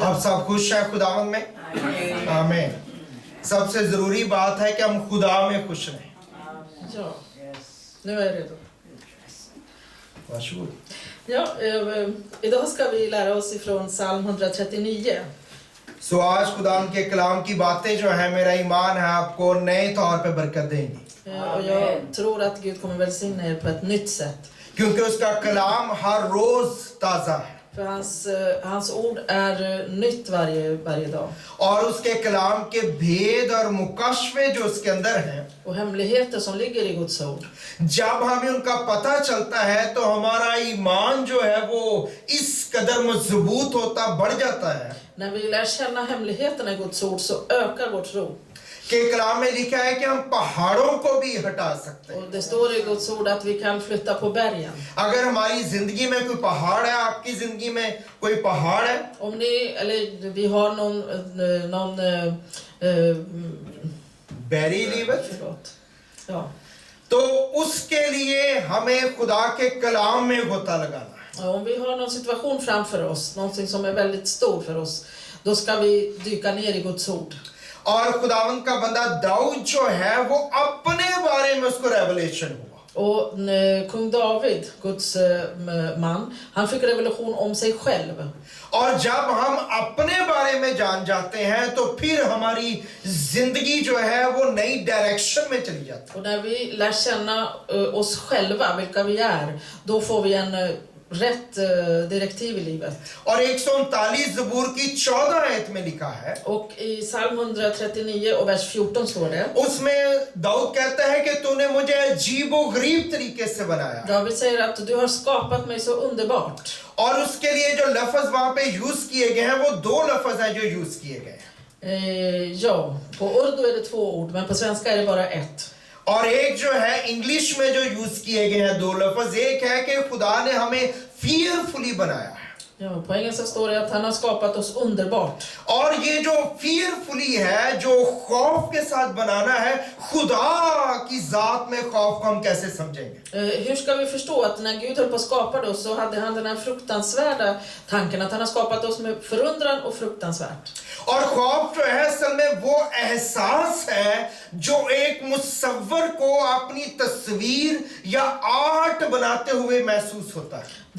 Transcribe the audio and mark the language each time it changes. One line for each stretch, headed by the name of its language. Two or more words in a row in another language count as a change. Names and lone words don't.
Urdu: آپ سب خوش ہیں خداوند میں? आमीन। سب سے ضروری بات ہے کہ ہم خدا میں خوش رہیں.
Swedish: Ja, nu är jag redo. Varsågod. Ja, idag ska vi lära oss ifrån psalm 139.
Urdu: سو آج خداوند کے کلام کی باتیں جو ہے میرا ایمان ہے آپ کو نئے طور پہ برکت دیں گی,
Swedish: Och jag tror att Gud kommer välsigna er på ett nytt sätt.
Urdu: کیونکہ اس کا کلام ہر روز تازہ ہے
Swedish: För hans ord är nytt varje dag.
Urdu: اور اس کے کلام کے بھید اور مکاشفے جو اس کے اندر ہیں,
Swedish: Och hemligheter som ligger i Guds ord.
Urdu: جب ہمیں ان کا پتا چلتا ہے تو ہمارا ایمان جو ہے وہ اس قدر مضبوط ہوتا بڑھ جاتا ہے
Swedish: När vi lär känna hemligheterna i Guds ord så ökar vår tro.
Urdu: کہ کلام میں لکھا ہے کہ ہم پہاڑوں کو بھی ہٹا سکتے ہیں.
Swedish: Och det står i Guds ord att vi kan flytta på bergen.
Urdu: اگر ہماری زندگی میں کوئی پہاڑ ہے، آپ کی زندگی میں کوئی پہاڑ ہے,
Swedish: Om ni, eller vi har någon बैरी लीवर, förlåt. Ja.
Urdu: تو اس کے لیے ہمیں خدا کے کلام میں غوطہ لگانا ہے.
Swedish: Om vi har någon situation framför oss, någonting som är väldigt stor för oss, då ska vi dyka ner i Guds ord.
Urdu: اور خداوند کا بندہ داؤد جو ہے وہ اپنے بارے میں اس کو ریویلیشن ہوا
Swedish: Och kung David, Guds man, han fick revelation om sig själv.
Urdu: اور جب ہم اپنے بارے میں جان جاتے ہیں تو پھر ہماری زندگی جو ہے وہ نئی ڈائریکشن میں چلی جاتی ہے.
Swedish: Och när vi lär känna oss själva, vilka vi är, då får vi en rätt direktiv i livet.
Urdu: اور 139 زبور کی 14 آیت میں لکھا ہے,
Swedish: Och i psalm 139 och vers 14 står det.
Urdu: اس میں داؤد کہتا ہے کہ تو نے مجھے عجیب و غریب طریقے سے بنایا.
Swedish: David säger att du har skapat mig så underbart.
Urdu: اور اس کے لیے جو لفظ وہاں پہ یوز کیے گئے ہیں وہ دو لفظ ہیں جو یوز کیے گئے ہیں.
Swedish: Ja, på urdu är det 2 ord, men på svenska är det bara 1.
Urdu: اور ایک جو ہے انگلش میں جو یوز کیے گئے ہیں 2 لفظ، ایک ہے کہ خدا نے ہمیں فیئرفلی بنایا ہے,
Swedish: Ja, på engelska står det att han har skapat oss underbart.
Urdu: اور یہ جو فیئرفلی ہے، جو خوف کے ساتھ بنانا ہے، خدا کی ذات میں خوف کو ہم کیسے سمجھیں گے?
Swedish: Hur ska vi förstå att när Gud höll på att skapa oss så hade han den här fruktansvärda tanken att han har skapat oss med förundran och fruktansvärt.
Urdu: اور خوف جو ہے اصل میں وہ احساس ہے جو ایک مصور کو اپنی تصویر یا آرٹ بناتے ہوئے محسوس ہوتا ہے.